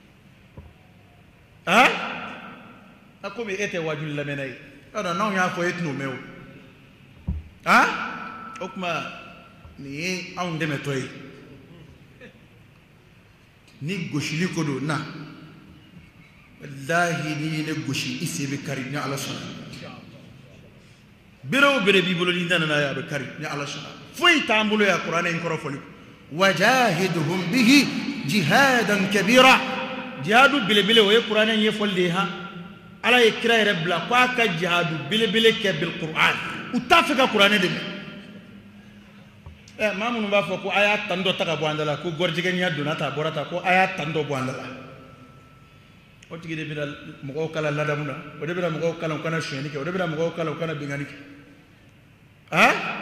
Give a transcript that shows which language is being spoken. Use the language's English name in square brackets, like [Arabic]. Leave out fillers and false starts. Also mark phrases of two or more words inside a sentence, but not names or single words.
[Bambara] a komi e tɛ wajuli lamɛnna ye yɔrɔ n'anw y'a fɔ e tɛn'o mɛn o o kuma nin ye anw dɛmɛtɔ ye ni gosili ko don na wallahi n'i ye ne gosi i se bɛ kari ni ala sɔnna bere o bere b'i bolo n'i nana n'a ye a bɛ kari ni ala sɔnna foyi t'an bolo yan kuranɛ in kɔrɔ fɔli [Arabic] وجاهدهم به جهادا كبيرا [Bambara] jihadu belebele o ye kuranɛ in ɲɛfɔli de ye han ala ye kira yɛrɛ bila ko a ka jihadu belebele kɛ [Arabic] بالقرآن [Bambara] u t'a fɛ ka kuranɛ dɛmɛ maa minnu b'a fɔ ko a y'a tan dɔ ta ka bɔ an da la ko gɔrijɛgɛniya donna ta a bɔra ta ko a y'a tan dɔ bɔ an da la o tigi de bɛna mɔgɔw kalan ladamu na o de bɛna mɔgɔw kalan u kana sonyɛni kɛ o de bɛna mɔgɔw kalan u kana bɛnkanni kɛ